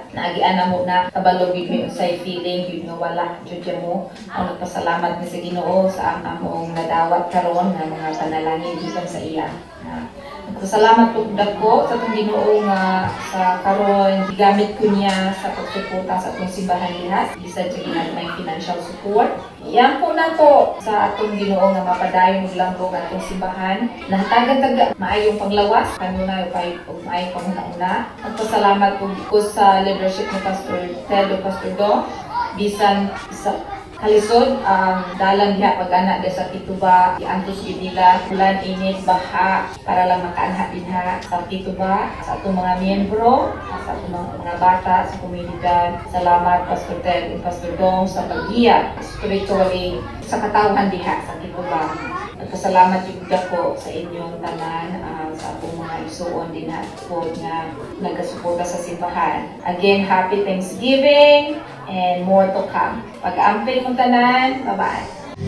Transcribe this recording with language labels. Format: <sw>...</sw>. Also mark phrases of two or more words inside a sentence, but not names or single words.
<ceb>Naagian na mo na kabalo gid mi unsay feeling gyud nga wala jud mo. Ang nagpasalamat mi sa Ginoo sa among nadawat karon nga mga panalangin gikan sa iya. Salamat po dako sa itong Ginoo nga sa karon gigamit ko niya sa pagsuporta sa atong simbahan diha. Isa sa ginagmay financial support. Yan po na to sa atong Ginoo nga mapadayon og langgog atong simbahan. Nahatagan-taga maayong panglawas kanunay ug maayong panguna-una. Nagpasalamat po ko sa leadership ni Pastor Ted o Pastor Dong. Bisan sa kalisod ang dalan diha pag-ana sa Tituba, iantos gid nila ulan, init, baha para lang makaanha dinha sa Tituba sa atong mga miyembro, sa atong mga bata sa komunidad. Salamat Pastor Ted ug Pastor Dong sa paggiya spiritually sa katawhan diha sa Tituba. Nagpasalamat jud ako sa inyong tanan sa atong mga igsuon din po nga nagasuporta sa simbahan.</ceb> <en>Again, happy Thanksgiving and more to come.</en> <ceb>Pag-amping mong tanan, bye-bye.</ceb>